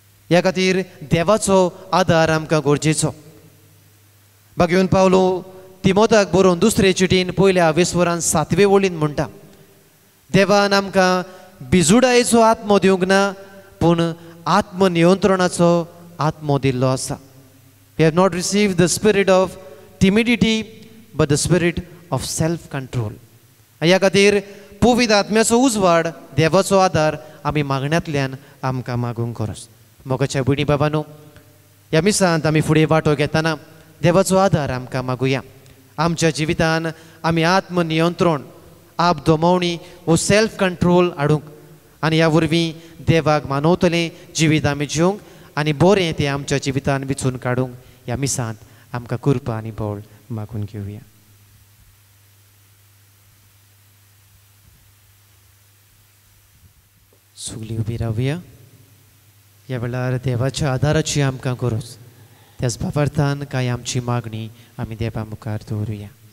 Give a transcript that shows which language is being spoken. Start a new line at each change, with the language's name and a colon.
Goan Konkani: ह्या खातीर देवाचो आदार आमकां गरजेचो. भाग्यवन पावलो तिमोथाक बरोवन दुसरे चिटीन पयल्या वेस्वरान 7वे वळीन म्हणटा देवान आमकां बिजुडायेचो आत्मो दिवंक ना पूण आत्मनियंत्रणाचो आत्मो दिल्लो आसा.
English: We have not received the spirit of timidity but the spirit of self control.
Goan Konkani: ह्या खातीर पवित्र आत्म्याचो उजवाड देवाचो आदार आमी मागण्यांतल्यान आमकां मागूंक गरज. मोगाच्या भयणी बाबांनो, ह्या मिसांत आमी फुडें वांटो घेतना देवाचो आदार आमकां मागुया. आमच्या जिवितान आमी आत्मनियंत्रण, आप दोमावणी वो सेल्फ कंट्रोल हाडूंक आनी ह्या वरवीं देवाक मानवतलें जिवीत आमी जिवंक आनी बरें तें आमच्या जिवितान विचून काडूंक ह्या मिसांत आमकां कृपा आनी बळ मागून घेवया. सुगली उबी रावया. ह्या वेळार देवाच्या आदाराची आमकां गरज. त्याच बाबतींत कांय आमची मागणी आमी देवा मुखार दवरुया.